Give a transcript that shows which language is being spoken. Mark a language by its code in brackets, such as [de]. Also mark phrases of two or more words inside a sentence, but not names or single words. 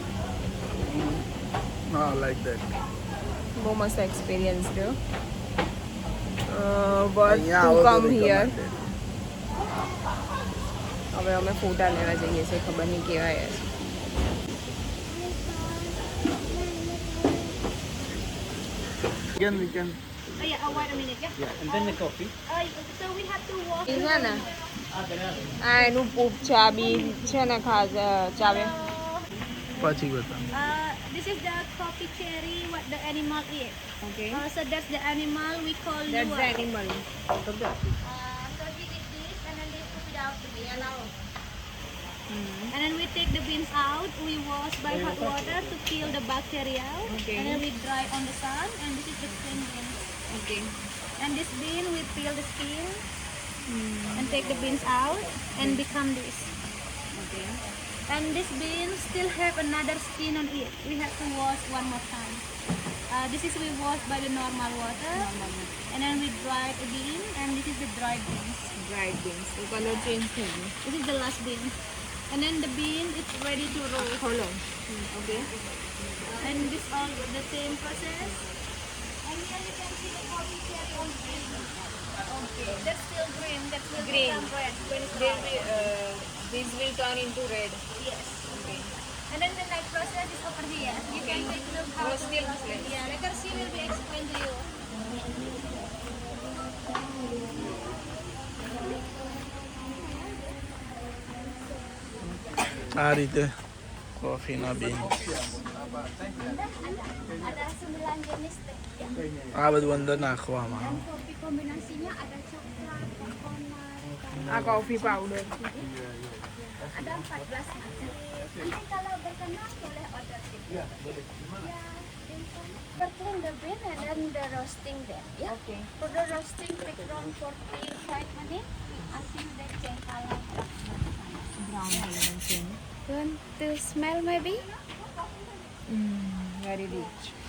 [en] like that, [gu] બહુ મસ્ત એક્સપિરિયન્સ રહ્યો. [en] worth to come here. [gu] હવે અમે ફોટા લેવા જઈએ છીએ, ખબર નહીં કેવા છે. [en] We can. Oh yeah, wait a minute, yeah. And then the coffee. So we have to walk. [gu] છે ને આ એનું પૂપ છે, આ બી છે ને ખાસ ચાવે. પછી બતા. [en] This is the coffee cherry. What the animal eat? Okay. So that's the animal we call That's the luwak. animal. So he did this, and then they put it out to be allowed. And then we take the beans out. We wash by hot water to kill the bacteria. Okay. And then we dry on the sun. And this is the clean beans. Okay. And this bean we peel the skin and take the beans out and become this. Okay. And this bean still have another skin on it. We have to wash one more time. This is we wash by the normal water. And then we dry the bean, and this is the dried beans. Dried beans. [gu] તો [en] colour change [gu] થઈ ગયો. [en] This is the last bean. And then the bean is ready to roast. [gu] ખોલો. Okay. [en] And this all the same process. And here you can see the coffee Okay, that's still green. That will Green. become red when it's This dry. will turn into red. Yes. Okay. And then the next process is over here. You can take a look how to Roasting roast it. place. Yeah, later she will be explain to you. [gu] આ રીતે કોફીના બીન્સ [id] Ada 9 jenis teh. Ya. [gu] આ બધું અંદર નાખવામાં [id] Dan kopi kombinasinya ada coklat, coconut, [gu] આ કોફી પાવડર. [id] ada 14 macam. Nanti kalau berkenan boleh order sini. Ya, boleh. Ya, [en] for clean the bean and then the roasting them. Yeah. Okay. For the roasting, take around 45 minutes until the color. Want to smell maybe? Very rich.